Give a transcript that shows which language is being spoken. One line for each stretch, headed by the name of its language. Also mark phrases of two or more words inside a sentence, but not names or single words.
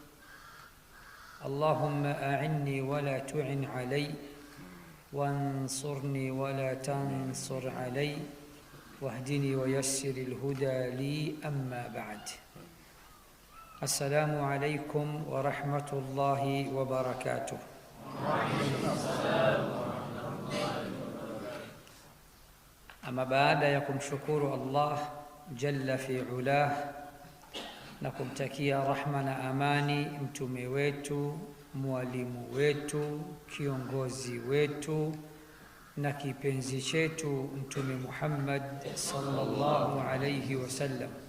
Arabic: اللهم أعني ولا تعن علي وانصرني ولا تنصر علي واهدني ويسر الهدى لي. أما بعد، السلام عليكم ورحمة الله وبركاته.
Swahili: Ama baada ya kumshukuru Allah
Arabic: جل في علاه
Swahili: na kumtakia rahma na amani mtume wetu, mwalimu wetu, kiongozi wetu na kipenzi chetu Mtume Muhammad
Arabic: صلى الله عليه وسلم,